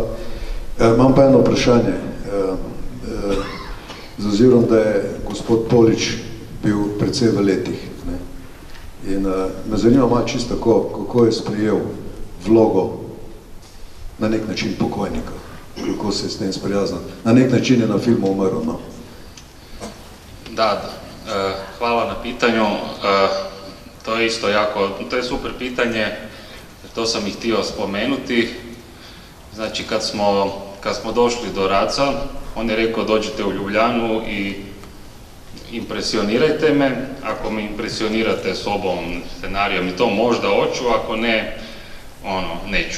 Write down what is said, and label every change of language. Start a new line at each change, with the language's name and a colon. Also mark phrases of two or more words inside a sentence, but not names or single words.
Slovenian: Imam pa eno vprašanje, z ozirom, da je gospod Polič bil precej v letih. In me zanima malo čisto tako, kako je sprejel vlogo na nek način pokojnika, kako se je s tem sprijaznil. Na nek način je na filmu umrl, no.
Croatian: Da, hvala na pitanju. To je isto jako, to je super pitanje, to sam i htio spomenuti. Znači, kad smo došli do Raca, on je rekao dođite u Ljubljanu i impresionirajte me, ako me impresionirate sobom, scenarijom i to možda hoću, ako ne, neću.